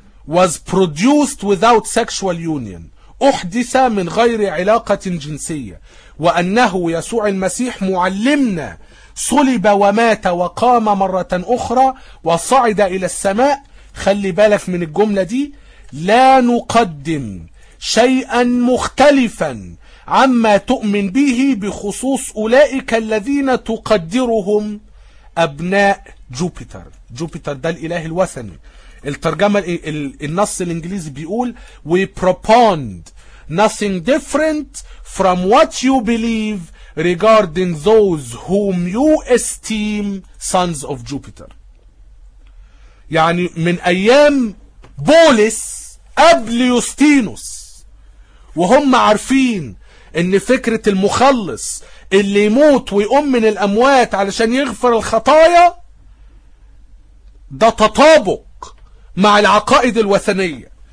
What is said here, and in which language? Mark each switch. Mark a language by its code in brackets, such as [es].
[en] was produced without sexual union، [ar] أحدث من غير علاقة جنسية، وأنه يسوع المسيح معلمنا صلب ومات وقام مرة أخرى وصعد إلى السماء. خلي بالك من الجملة دي، لا نقدم شيئا مختلفا عما تؤمن به بخصوص أولئك الذين تقدرهم أبناء جوبيتر. جوبيتر ده الإله الوثني. الترجمة النص الإنجليزي بيقول: [en] We propound nothing different from what you believe regarding those whom you esteem sons of Jupiter. [ar] يعني من أيام بولس قبل يوستينوس وهم عارفين إن فكرة المخلص اللي يموت ويقوم من الأموات علشان يغفر الخطايا ده تطابق مع العقائد الوثنية.